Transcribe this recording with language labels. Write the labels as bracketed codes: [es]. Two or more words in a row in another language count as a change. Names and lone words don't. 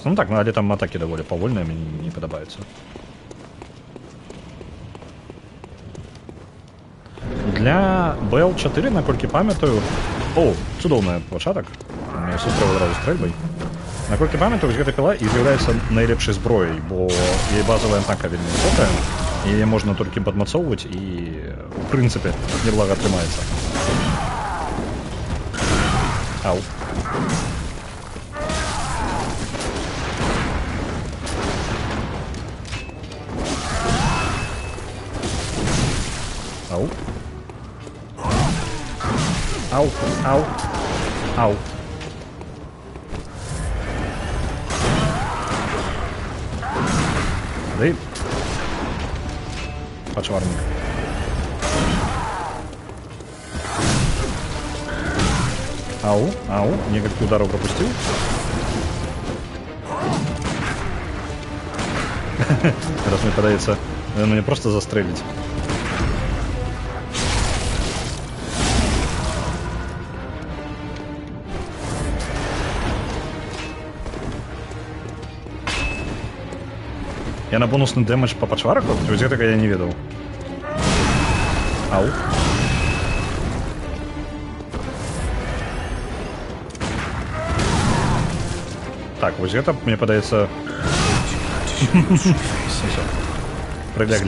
[be] Ну так, але там атакі даволі павольныя, мне не падабаюцца. Для БЛ-4, наколькі памятаю... О, цудоўны пачатак. Меня сустрэў адразу стрэльбай. Наколькі памятаю, гэта піла і з'яўляецца найлепшай зброяй, бо яе базавая атака вельмі высокая, і яе можна толькі падмацоўваць і, у прынцыпе, неблага атрымаецца. Ау. Ау. Ау, ау, ау. Дай. Пачварник. Ау, ау, [ru] некалькі ударов пропустил. Раз мне подается, мне просто застрелить. Я на бонусный дэмэдж по пачвараку? [be] Вось гэтага я не ведаў. Ау. Так, вось гэта, мне падаецца... Прыляглі.